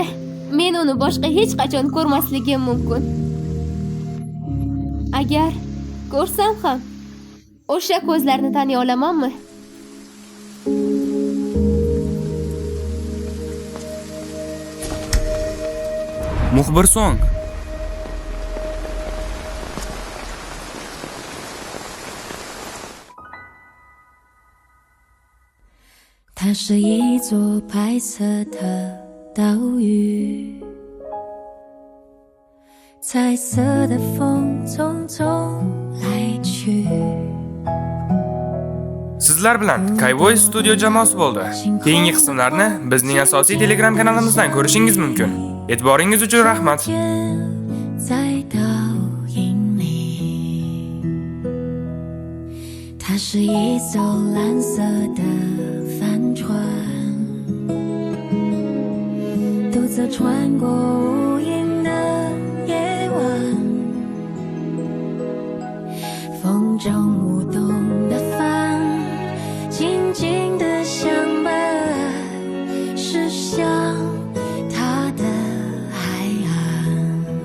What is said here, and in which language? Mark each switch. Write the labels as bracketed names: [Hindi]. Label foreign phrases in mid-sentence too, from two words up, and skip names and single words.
[Uzbek] Men uni boshqa hech qachon ko'rmasligim mumkin. Agar ko'rsam ham o'sha ko'zlarni taniy olamanmi? Muxbir Song. [Chinese] 它是一座白色的岛屿，彩色的风匆匆来去。 [Uzbek] Sizlar bilan Kayvoy Studio jamoasi bo'ldi. Keyingi qismlarni bizning asosiy Telegram kanalimizdan ko'rishingiz mumkin. E'tiboringiz uchun rahmat. [Chinese] 在倒影里，它是一艘蓝色的帆船，独自穿过无垠的夜晚，风中舞动的帆，静静的相伴，驶向它的海岸。